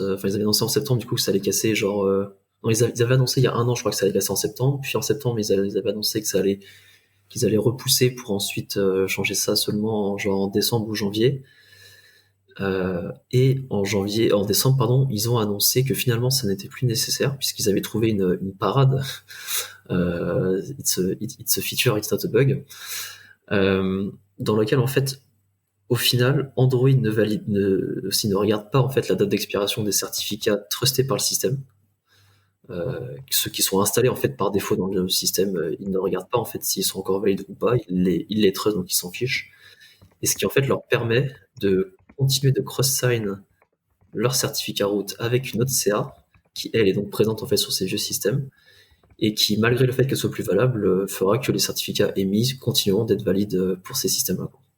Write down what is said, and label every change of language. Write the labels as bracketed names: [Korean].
[French] Enfin, ils avaient annoncé en septembre, du coup, que ça allait casser, genre. Non, ils avaient annoncé il y a 1 an, je crois que ça allait casser en septembre. Puis en septembre, ils avaient annoncé qu'ils allaient repousser pour ensuite changer ça seulement en décembre ou janvier. Et en décembre, pardon, ils ont annoncé que finalement ça n'était plus nécessaire puisqu'ils avaient trouvé une parade. [English] It's a feature, it's not a bug. [French] Dans lequel en fait au final, Android ne regarde pas en fait la date d'expiration des certificats trustés par le système. Ceux qui sont installés en fait par défaut dans le système, ils ne regardent pas en fait s'ils sont encore valides ou pas. Ils les trustent, donc ils s'en fichent. Et ce qui en fait leur permet de continuer de cross-sign leur certificat root avec une autre CA qui elle est donc présente en fait sur ces vieux systèmes et qui, malgré le fait qu'elle soit plus valable, fera que les certificats émis continueront d'être valides pour ces systèmes-là.